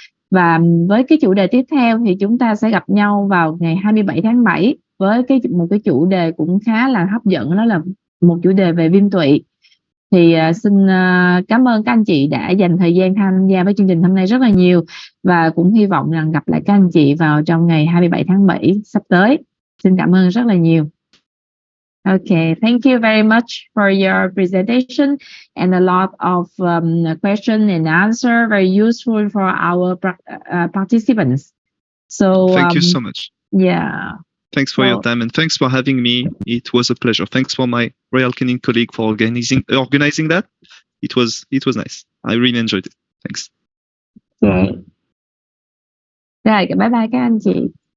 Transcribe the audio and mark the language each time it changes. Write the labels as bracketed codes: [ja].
[vi] Và với cái chủ đề tiếp theo thì chúng ta sẽ gặp nhau vào ngày 27 tháng 7 với một cái chủ đề cũng khá là hấp dẫn, đó là một chủ đề về viêm tụy. Thì xin cảm ơn các anh chị đã dành thời gian tham gia với chương trình hôm nay rất là nhiều, và cũng hy vọng rằng gặp lại các anh chị vào trong ngày 27 tháng 7 sắp tới. Xin cảm ơn rất là nhiều. [en] Okay, thank you very much for your presentation and a lot of question and answer, very useful for our participants. So thank you so much. Yeah. Thanks for your time and thanks for having me. It was a pleasure. Thanks for my Royal Canin colleague for organizing that. It was nice. I really enjoyed it. Thanks. [vi] Okay. Rồi, bye bye các anh chị.